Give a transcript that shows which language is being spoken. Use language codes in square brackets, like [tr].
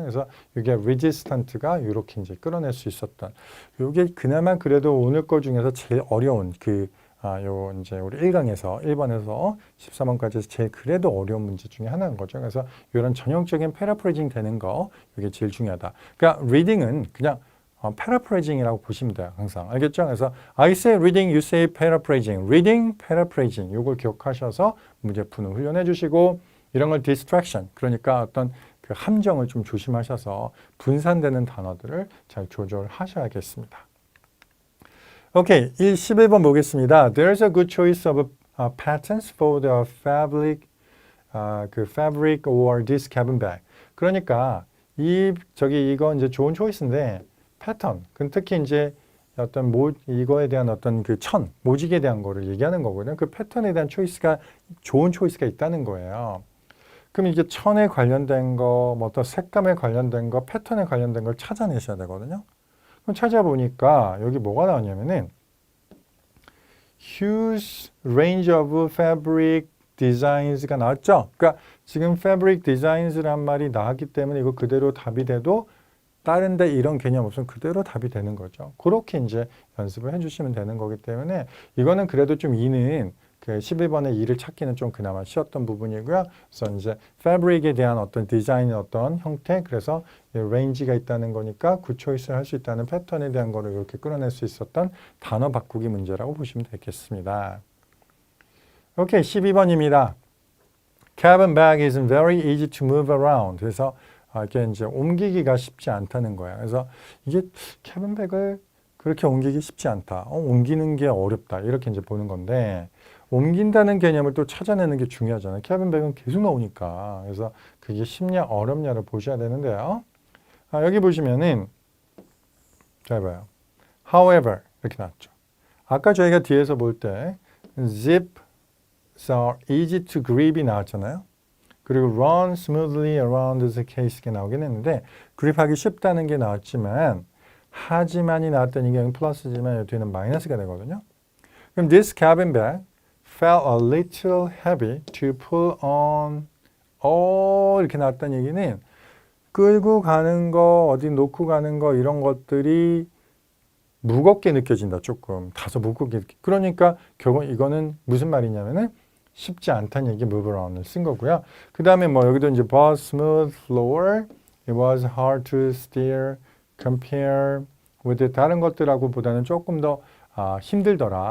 [ko] 그래서 이게 resistant가 이렇게 이제 끌어낼 수 있었던 이게 그나마 그래도 오늘 거 중에서 제일 어려운 요 이제 우리 1강에서 1번에서 14번까지 제일 그래도 어려운 문제 중에 하나인 거죠. 그래서 이런 전형적인 패러프레이징 되는 거 이게 제일 중요하다. 그러니까 reading은 그냥 paraphrasing이라고 보시면 돼요. 항상. 알겠죠? [en] 그래서 I say reading, you say paraphrasing. reading, paraphrasing. [ko] 이걸 기억하셔서 문제 푸는 훈련해 주시고 이런 걸 distraction. 그러니까 어떤 그 함정을 좀 조심하셔서 분산되는 단어들을 잘 조절하셔야겠습니다. 오케이. 11번 보겠습니다. [en] There's a good choice of patterns for the fabric, fabric or this cabin bag. [ko] 그러니까 이거 이제 좋은 초이스인데 패턴, 특히 이제 어떤 이거에 대한 어떤 모직에 대한 거를 얘기하는 거거든요. 그 패턴에 대한 초이스가 좋은 초이스가 있다는 거예요. 그럼 이게 천에 관련된 거, 뭐 어떤 색감에 관련된 거, 패턴에 관련된 걸 찾아내셔야 되거든요. 그럼 찾아보니까 여기 뭐가 나오냐면은 [en] huge range of fabric designs [ko] 가 나왔죠. 그러니까 지금 fabric designs란 말이 나왔기 때문에 이거 그대로 답이 돼도 다른데 이런 개념 없으면 그대로 답이 되는 거죠. 그렇게 이제 연습을 해주시면 되는 거기 때문에 이거는 그래도 좀 이는 11번의 이를 찾기는 좀 그나마 쉬웠던 부분이고요. 그래서 이제 fabric에 대한 어떤 디자인의 어떤 형태, 그래서 range가 있다는 거니까 굿초이스를 할 수 있다는 패턴에 대한 거를 이렇게 끌어낼 수 있었던 단어 바꾸기 문제라고 보시면 되겠습니다. 오케이, 12번입니다. [en] Cabin bag is very easy to move around. [ko] 그래서 이게 이제 옮기기가 쉽지 않다는 거예요. 그래서 이게 캐빈백을 그렇게 옮기기 쉽지 않다. 옮기는 게 어렵다. 이렇게 이제 보는 건데 옮긴다는 개념을 또 찾아내는 게 중요하잖아요. 캐빈백은 계속 나오니까. 그래서 그게 쉽냐 어렵냐를 보셔야 되는데요. 여기 보시면은 잘 봐요. However 이렇게 나왔죠. 아까 저희가 뒤에서 볼 때 [en] zips are easy to grip [ko] 이 나왔잖아요. 그리고 [en] run smoothly around the case [ko] 가 나오긴 했는데 그립하기 쉽다는 게 나왔지만 하지만이 나왔더니 이게 플러스지만 뒤에는 마이너스가 되거든요. 그럼 [en] this cabin bag felt a little heavy to pull on. [ko] 이렇게 나왔다는 얘기는 끌고 가는 거, 어디 놓고 가는 거 이런 것들이 무겁게 느껴진다. 조금 다소 무겁게. 그러니까 결국 이거는 무슨 말이냐면은 쉽지 않다는 얘기 [en] move around [ko] 을 쓴 거고요. 그 다음에 뭐 여기도 이제 [en] was smooth floor, it was hard to steer, compare with [ko] 다른 것들하고 보다는 조금 더 힘들더라.